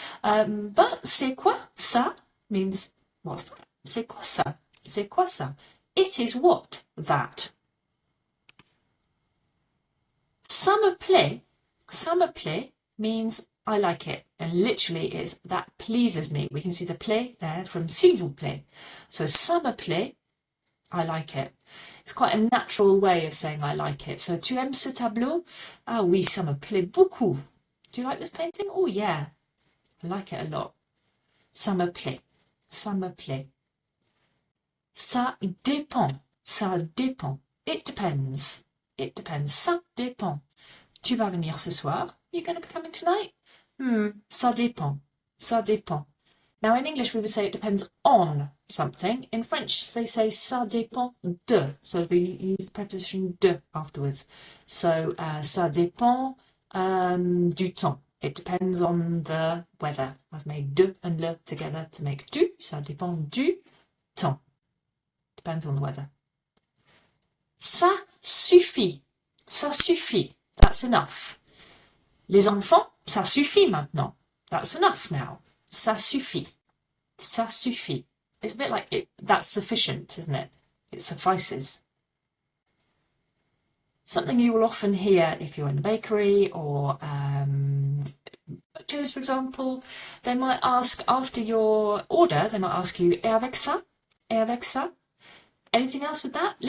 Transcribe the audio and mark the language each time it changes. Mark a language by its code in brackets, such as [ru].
[en] But [fr] c'est quoi ça [en] means, what's that? [fr] C'est quoi ça? C'est quoi ça? [en] It is what? That. [fr] Ça me plaît. Ça me plaît [en] means I like it. And literally it's that pleases me. We can see the plaît there from s'il vous plaît. So [fr] ça me plaît, [en] I like it. It's quite a natural way of saying I like it. So [fr] tu aimes ce tableau? Ah oui, ça me plaît beaucoup. [en] Do you like this painting? Oh yeah, I like it a lot. [fr] Ça me plaît. Ça me plaît. Ça dépend. Ça dépend. [en] It depends. It depends. [fr] Ça dépend. Tu vas venir ce soir? [en] You're going to be coming tonight? [fr] Ça dépend. Ça dépend. [en] Now in English we would say it depends on something. In French they say [fr] ça dépend de. [en] So we use the preposition de afterwards. So [fr] ça dépend du temps. [en] It depends on the weather. I've made de and le together to make du. [fr] Ça dépend du temps. [en] Depends on the weather. [fr] Ça suffit. Ça suffit. [en] That's enough. [fr] Les enfants, ça suffit maintenant. [en] That's enough now. [fr] Ça suffit. Ça suffit. [en] It's a bit like it. That's sufficient, isn't it? It suffices. Something you will often hear if you're in a bakery or butchers, for example. They might ask after your order, they might ask you, [fr] et avec ça? Et avec ça? [en] Anything else with that?